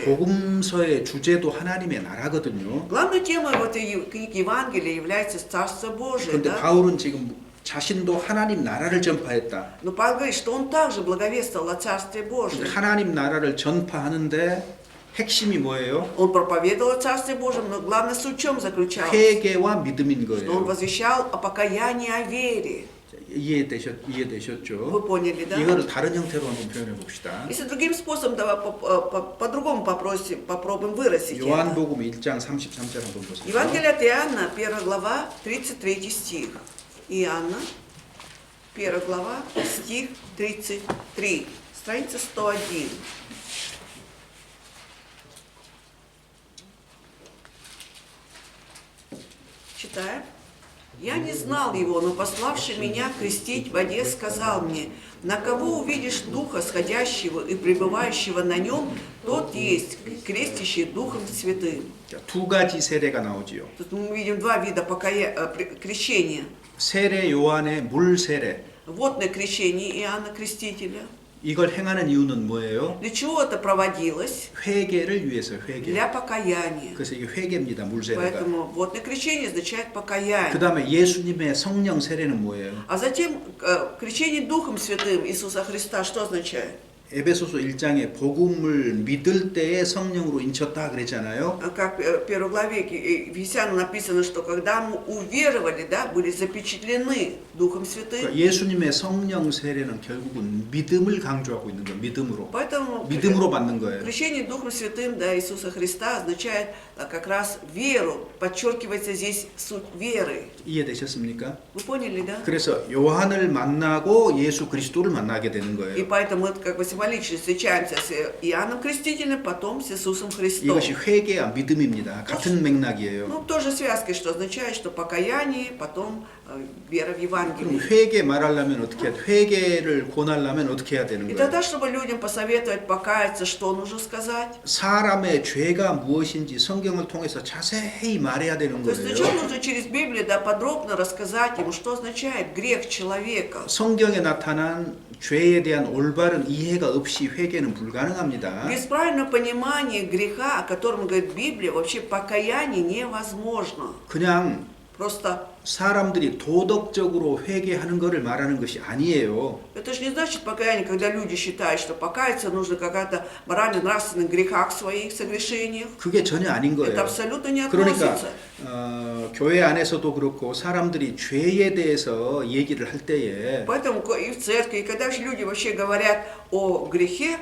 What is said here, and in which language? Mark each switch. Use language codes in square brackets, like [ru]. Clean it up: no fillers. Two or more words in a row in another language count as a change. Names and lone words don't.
[ko] 복음서의 주제도 하나님의 나라거든요. [ru] Главной темой в этой книге Евангелия является Царство Божие. [ko] 그런데 [ru] Да? [ko] 바울은 지금 자신도 하나님 나라를 전파했다. [ru] Но Павел говорит, что он также благовествовал о Царстве Божьем. [ko] 하나님 나라를 전파하는데 핵심이 뭐예요? [ru] Он проповедовал о Царстве Божьем, но главная суть в чем заключалась? [ko] 회개와 믿음인 [ru] Что он [ko] 거예요. [ru] возвещал о покаянии, о вере. [ko] 이해되셨죠? [ru] Вы поняли, да? [ko] 이거를 다른 형태로 한번 표현해 봅시다. [ru] Если другим способом, давай по-другому попробуем выразить это. [ko] 요한복음 1장 33절 한번 보세요. [ru] Евангелие от Иоанна, 1 глава, 33 стих. Иоанна, 1 глава, стих 33. Страница 101. Читаем. «Я не знал его, но пославший меня крестить в воде сказал мне, на кого увидишь Духа сходящего и пребывающего на нем, тот есть крестящий Духом Святым». [ko] 자, 두 가지 세례가 나오지요. [ru] Тут мы видим два вида крещения. [ko] 세례 요한의 물 세례. [ru] Водное крещение Иоанна Крестителя. [ko] 이걸 행하는 이유는 뭐예요? [ru] Для чего это проводилось? [ko] 회개를 위해서 회개. [ru] Для покаяния. [ko] 그래서 이게 회개입니다. 물 세례가. [ru] Поэтому водное крещение означает покаяние. [ko] 그다음에 예수님의 성령 세례는 뭐예요? [ru] А затем крещение Духом Святым Иисуса Христа что означает? [ko] 에베소서 1장에 복음을 믿을 때에 성령으로 인쳤다 그랬잖아요. [ru] Как в первой главе Ефесянам написано, что когда мы уверовали, да, были запечатлены Духом Святым. [ko] 그러니까 예수님의 성령 세례는 결국은 믿음을 강조하고 있는 거예요. 믿음으로. [ru] Поэтому [ko] 믿음으로 받는 거예요. [ru] крещение Духом Святым, да, Иисуса Христа означает как раз веру. Подчеркивается здесь суть веры. [ko] 이해되셨습니까? [ru] Вы поняли, да? [ko] 그래서 요한을 만나고 예수 그리스도를 만나게 되는 [ru] И [ko] 거예요. [ru] поэтому мы как бы символически встречаемся с Иоанном Крестителем, потом с Иисусом Христом. [ko] 이것이 회개와 믿음입니다. 같은 맥락이에요. [ru] Ну, тоже связкой, что означает, что покаяние, потом вера в [ko] 그럼 [ru] Евангелие. [ko] 회개 말하려면 어떻게 해야 돼? 회개를 권하려면 어떻게 해야 되는 [ru] И [ko] 거예요? [ru] тогда, чтобы людям посоветовать покаяться, что нужно сказать? [ko] 사람의 죄가 무엇인지 성경을 통해서 자세히 말해야 되는 [ru] То есть [ko] 거예요. [ru] сначала нужно через Библию, да, подробно рассказать ему, что означает грех человека. [ko] 성경에 나타난 죄에 대한 올바른 이해가 없이 회개는 불가능합니다. [ru] Без правильного понимания греха, о котором говорит Библия, вообще покаяние невозможно. [ko] 그냥 [ru] Просто [ko] 사람들이 도덕적으로 회개하는 것을 말하는 것이 아니에요. [ru] это же не значит покаяние, когда люди считают, что покаяться нужно какая-то морально-нравственных грехах своих согрешениях. [ko] 그게 전혀 아닌 [ru] Это [ko] 거예요. [ru] абсолютно не [ko] 그러니까 [ru] относится. [ko] 교회 안에서도 그렇고 사람들이 죄에 대해서 얘기를 할 때에 [ru] Поэтому и в церкви, и когда же люди вообще говорят о грехе,